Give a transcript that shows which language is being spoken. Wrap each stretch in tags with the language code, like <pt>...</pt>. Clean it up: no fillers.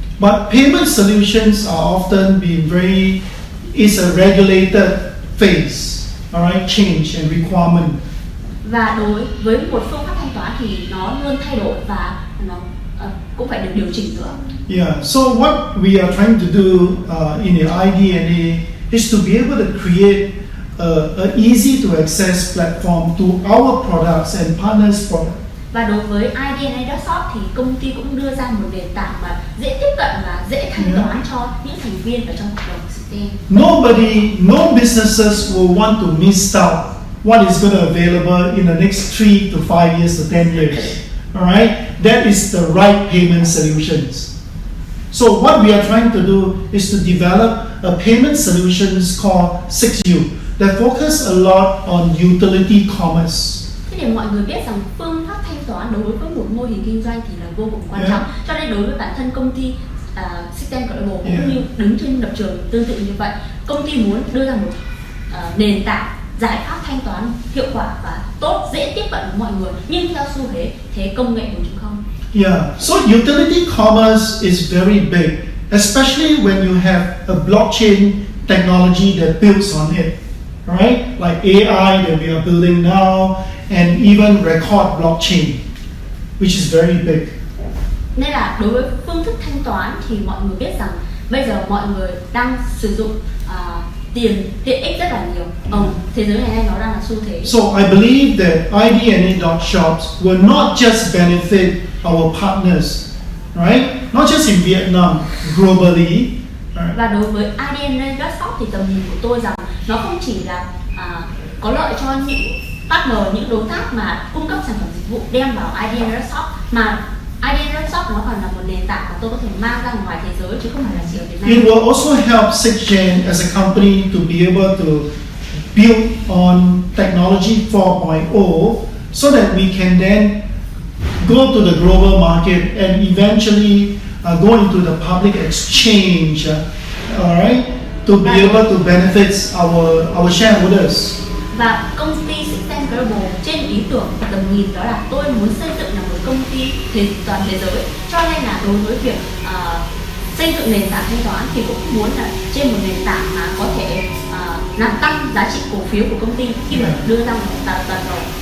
<en>But payment solutions are often is a regulated phase, all right, change and requirement.</en> <vi>Và đối với một phương pháp thanh toán thì nó luôn thay đổi và nó cũng phải được điều chỉnh nữa.</vi> <en>Yeah, so what we are trying to do in the iDNA is to be able to create an easy to access platform to our products and partners' products.</en> <vi>Và đối với iDNA.shop thì công ty cũng đưa ra một nền tảng mà dễ tiếp cận và dễ thanh toán cho những thành viên ở trong cộng đồng Sixten.</vi> <en>No businesses will want to miss out what is going to available in the next 3 to 5 years to 10 years. All right, that is the right payment solutions. So what we are trying to do is to develop a payment solutions called 6U that focus a lot on utility commerce.</en> <vi>Thế để mọi người biết rằng phương pháp thanh toán đối với một mô hình kinh doanh thì là vô cùng quan trọng. Cho nên đối với bản thân công ty System Global cũng như đứng trên lập trường tương tự như vậy, công ty muốn đưa ra một nền tảng giải pháp thanh toán hiệu quả và tốt, dễ tiếp cận với mọi người, nhưng theo xu thế công nghệ 4.0.</vi> <en>Yeah, so utility commerce is very big, especially when you have a blockchain technology that builds on it, right? Like AI that we are building now, and even record blockchain, which is very big.</en> <vi>Nên là đối với phương thức thanh toán thì mọi người biết rằng bây giờ mọi người đang sử dụng tiện ích rất là nhiều. Thế giới này nó đang là xu thế.</vi> <en>So I believe that ID&A shops will not just benefit our partners, right? Not just in Vietnam, globally. Right?</en> <vi>Và đối với ID&A shop thì tầm nhìn của tôi rằng nó không chỉ là có lợi cho những partner, những đối tác mà cung cấp sản phẩm dịch vụ đem vào ID&A shop, mà ID&A shop nó còn là một nền tảng mà tôi có thể mang ra ngoài thế giới chứ không phải là chỉ ở Việt Nam.</vi> <en>It will also help 6gen as a company to be able to build on technology 4.0 so that we can then go to the global market and eventually go into the public exchange, all right, to be able to benefit our shareholders.</en> <vi>Và công ty System Global trên ý tưởng và tầm nhìn đó là tôi muốn xây dựng là một công ty toàn thế giới, cho nên là đối với việc xây dựng nền tảng thanh toán thì cũng muốn là trên một nền tảng mà có thể làm tăng giá trị cổ phiếu của công ty khi mà đưa ra một toàn cầu.</vi>